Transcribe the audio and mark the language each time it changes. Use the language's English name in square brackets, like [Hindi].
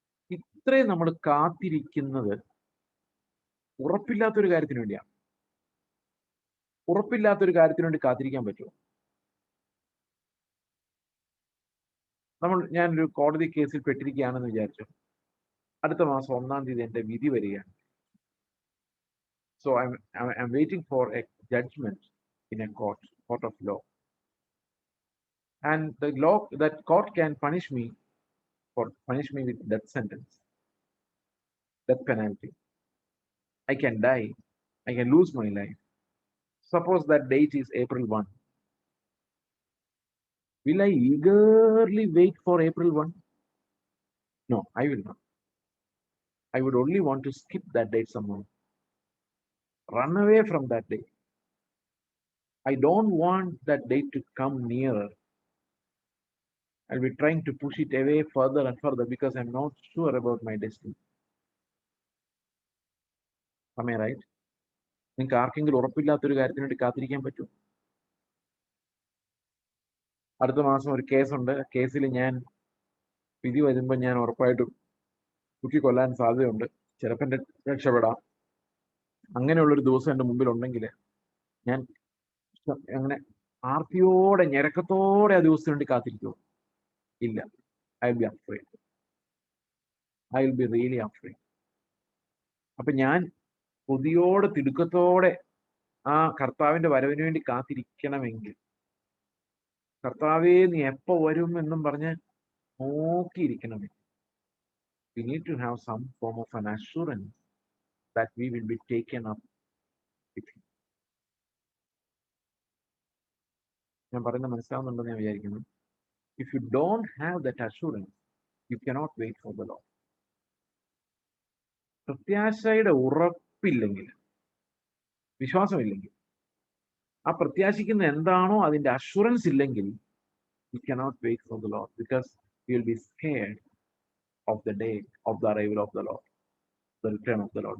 [Malayalam] ഇത്രയും നമ്മൾ കാത്തിരിക്കുന്നത് ഉറപ്പില്ലാത്തൊരു കാര്യത്തിന് വേണ്ടിയാണ്. ഉറപ്പില്ലാത്തൊരു കാര്യത്തിന് വേണ്ടി കാത്തിരിക്കാൻ പറ്റുമോ? ഞാനൊരു കോടതി കേസിൽ പെട്ടിരിക്കുകയാണെന്ന് വിചാരിച്ചു. അടുത്ത മാസം 1-ാം തീയതി എന്റെ വിധി വരികയാണ്. So [English] I'm waiting for a judgment in a court of law. And that court can punish me with death sentence, death penalty. I can die. I can lose my life. Suppose that date is April 1. Will I eagerly wait for April 1? No, I will not. I would only want to skip that date somehow. Run away from that date. I don't want that date to come nearer. I'll be trying to push it away further and further because I'm not sure about my destiny. Am I right? [Malayalam] നിങ്ങൾക്ക് ആർക്കെങ്കിലും ഉറപ്പില്ലാത്തൊരു കാര്യത്തിന് വേണ്ടി കാത്തിരിക്കാൻ പറ്റും? അടുത്ത മാസം ഒരു കേസുണ്ട്. കേസിൽ ഞാൻ വിധി വരുമ്പോൾ ഞാൻ ഉറപ്പായിട്ടും തൂക്കിക്കൊല്ലാൻ സാധ്യതയുണ്ട്. ചിലപ്പോൾ രക്ഷപ്പെടാം. അങ്ങനെയുള്ളൊരു ദിവസം എൻ്റെ മുമ്പിൽ ഉണ്ടെങ്കിൽ ഞാൻ അങ്ങനെ ആർത്തിയോടെ ഞരക്കത്തോടെ ആ ദിവസത്തിന് വേണ്ടി കാത്തിരിക്കുമോ? ഇല്ല. [English] I will be afraid. I will be really afraid. [Malayalam] അപ്പൊ ഞാൻ കൊതിയോടെ തിടുക്കത്തോടെ ആ കർത്താവിന്റെ വരവിന് വേണ്ടി കാത്തിരിക്കണമെങ്കിൽ, കർത്താവേ നീ എപ്പോ വരും എന്നും പറഞ്ഞ് നോക്കിയിരിക്കണമെങ്കിൽ, [English] we need to have some form of an assurance that we will be taken up with him. [Malayalam] ഞാൻ പറയുന്നത് മനസ്സിലാവുന്നുണ്ടെന്ന് ഞാൻ വിചാരിക്കുന്നു. [English] If you don't have that assurance, you cannot wait for the Lord. [Malayalam] പ്രത്യാശയുടെ ഉറപ്പില്ലെങ്കിൽ, വിശ്വാസമില്ലെങ്കിൽ, ആ പ്രത്യാശിക്കുന്ന എന്താണോ അതിന്റെ അഷുറൻസ് ഇല്ലെങ്കിൽ, [English] you cannot wait for the Lord because you will be scared of the day of the arrival of the Lord, the return of the Lord.